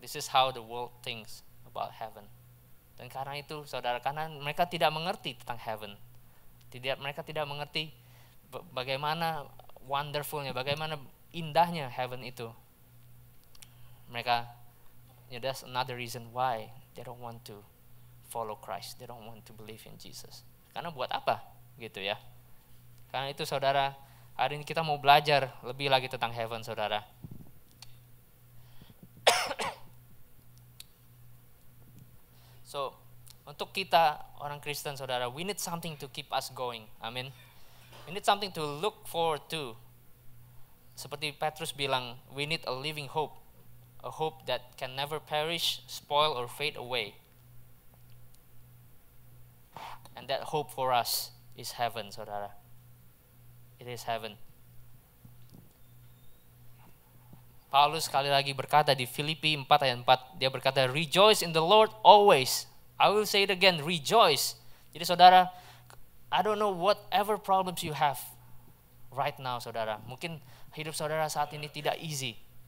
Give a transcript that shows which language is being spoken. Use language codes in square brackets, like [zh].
[en] This is how the world thinks about heaven. [id] Dan karena itu, saudara, karena mereka tidak mengerti tentang heaven. Mereka tidak mengerti bagaimana wonderfulnya, bagaimana indahnya heaven itu. [en] Mereka, that's another reason why they don't want to follow Christ. They don't want to believe in Jesus. [id] Karena buat apa gitu ya. Karena itu saudara, hari ini kita mau belajar lebih lagi tentang heaven saudara. [en] So, [id] untuk kita orang Kristen saudara, [en] we need something to keep us going. Amin. We need something to look forward to. [id] Seperti Petrus bilang, [en] we need a living hope. A hope that can never perish, spoil, or fade away. And that hope for us is heaven, saudara. It is heaven. [id] Paulus sekali lagi berkata di Filipi 4 ayat 4, dia berkata, [en] rejoice in the Lord always. I will say it again, rejoice. [id] Jadi saudara, [en] I don't know whatever problems you have right now saudara. [id] Mungkin hidup saudara saat ini tidak easy.